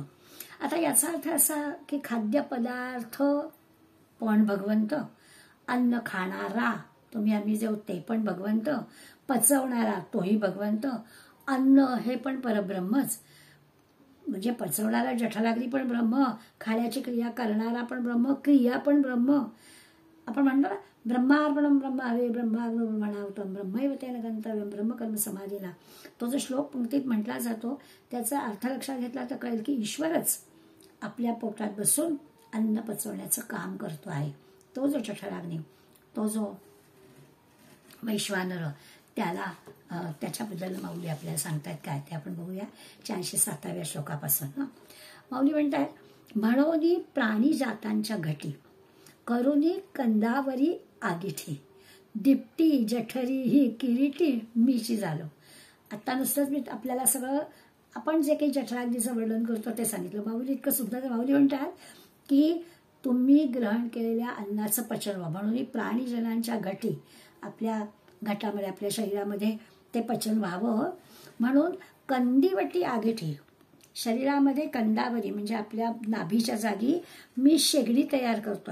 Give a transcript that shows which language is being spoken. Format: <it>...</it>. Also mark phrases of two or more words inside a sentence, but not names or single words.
<mr>आता याचा अर्थ असा की खाद्यपदार्थ पण भगवंत, अन्न खाणारा तुम्ही आम्ही जे ते पण भगवंत, पचवणारा तोही भगवंत, अन्न हे पण परब्रह्मच, म्हणजे पचवणारा जठराग्नी पण ब्रह्म, खाण्याची क्रिया करणारा पण ब्रह्म, क्रिया पण ब्रह्म. आपण म्हणतो ना,</mr> <sa>ब्रह्मार्पणम ब्रह्मावे ब्रह्माग्नोर्मणावतम ब्रह्मैव तेन गंतव्यम ब्रह्मकर्म समाधीना,</sa> <mr>तो जो श्लोक पंक्तीत म्हटला जातो त्याचा अर्थ लक्षात घेतला तर कळेल की ईश्वरच आपल्या पोटात बसून अन्न पचवण्याचं काम करतो आहे. तो जो जठराग्नी, तो जो वैश्वानर, त्याला त्याच्याबद्दल माऊली आपल्याला सांगतायत काय ते आपण बघूया 407व्या श्लोकापासून. माऊली म्हणतायत, म्हणोनी प्राणी जातांच्या घटी, करुनी कंदावरी आगिठी, दिपटी जठरी ही किरीटी मीची झालो. आता नुसतंच मी आपल्याला सगळं आपण जे काही जठराग्नीचं वर्णन करतो ते सांगितलं. माऊली इतकं सुद्धा माऊली म्हणतात की तुम्ही ग्रहण केलेल्या अन्नाचं पचन व्हावं म्हणून प्राणीजनांच्या घटी, आपल्या घटामध्ये, आपल्या शरीरामध्ये ते पचन व्हावं म्हणून कंदीवटी आगिठी, शरीरामध्ये कंदावरी म्हणजे आपल्या नाभीच्या जागी मी शेगडी तयार करतोय.</mr>